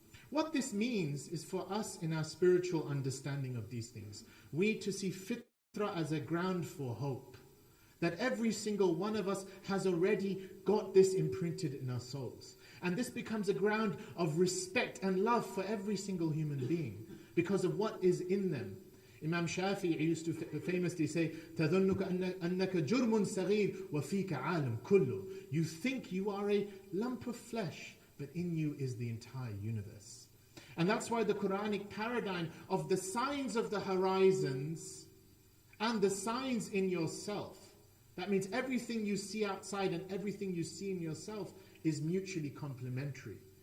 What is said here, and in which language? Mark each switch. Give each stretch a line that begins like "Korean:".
English: What this means is for us in our spiritual understanding of these things, we to see Fitra as a ground for hope. That every single one of us has already got this imprinted in our souls. And this becomes a ground of respect and love for every single human being because of what is in them. Imam Shafi'i used to famously say,
Arabic: تَظُنُّكَ أَنَّكَ جُرْمٌ صَغِيرٌ وَفِيكَ عَالَمٌ كُلُّ.
English: You think you are a lump of flesh, but in you is the entire universe. And that's why the Quranic paradigm of the signs of the horizons and the signs in yourself, that means everything you see outside and everything you see in yourself is mutually complementary.